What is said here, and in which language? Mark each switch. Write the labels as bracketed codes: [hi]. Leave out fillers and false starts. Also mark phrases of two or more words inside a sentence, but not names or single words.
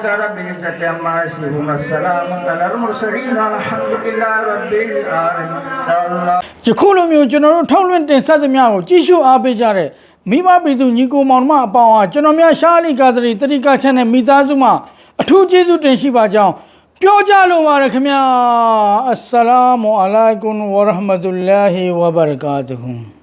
[ar] رب العزه عما يصفون السلام على المرسلين والحمد لله رب العالمين [my] ယခုလိုမျိုးကျွန်တော်တို့ထောက်လွှင့်တင်ဆက်သမျှကိုကြည့်ရှုအားပေးကြတဲ့မိဘပြည်သူညီကိုမောင်နှမအပေါင်းအားကျွန်တော်များရှားလီကာသရီတတိကချန်နဲ့မိသားစုမှအထူးကျေးဇူးတင်ရှိပါကြောင်းပြောကြလိုပါတယ်ခင်ဗျာ [ar] السلام عليكم ورحمة الله وبركاته